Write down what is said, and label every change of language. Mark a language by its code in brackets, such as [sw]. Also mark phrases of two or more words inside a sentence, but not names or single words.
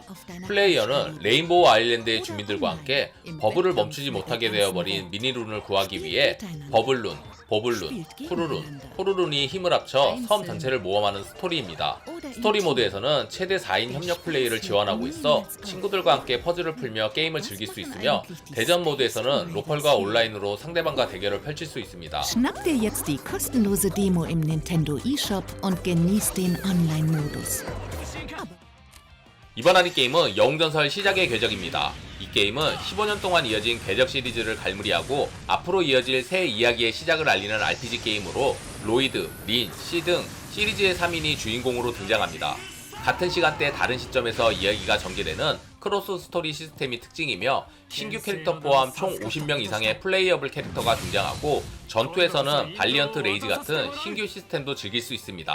[ko] 플레이어는 레인보우 아일랜드의 주민들과 함께 버블을 멈추지 못하게 되어버린 미니룬을 구하기 위해 버블룬, 보블룬, 푸르룬, 포르룬이 힘을 합쳐 섬 전체를 모험하는 스토리입니다. 스토리 모드에서는 최대 4인 협력 플레이를 지원하고 있어 친구들과 함께 퍼즐을 풀며 게임을 즐길 수 있으며 대전 모드에서는 로컬과 온라인으로 상대방과 대결을 펼칠 수 있습니다. [de] Schnapp dir jetzt die kostenlose Demo im Nintendo eShop und genieß den Online-Modus. [ko] 이번 하는 게임은 영웅전설 시작의 궤적입니다. 이 게임은 15년 동안 이어진 궤적 시리즈를 갈무리하고 앞으로 이어질 새 이야기의 시작을 알리는 RPG 게임으로 로이드, 린, 시 등 시리즈의 3인이 주인공으로 등장합니다. 같은 시간대 다른 시점에서 이야기가 전개되는 크로스 스토리 시스템이 특징이며 신규 캐릭터 포함 총 50명 이상의 플레이어블 캐릭터가 등장하고 전투에서는 발리언트 레이즈 같은 신규 시스템도 즐길 수 있습니다.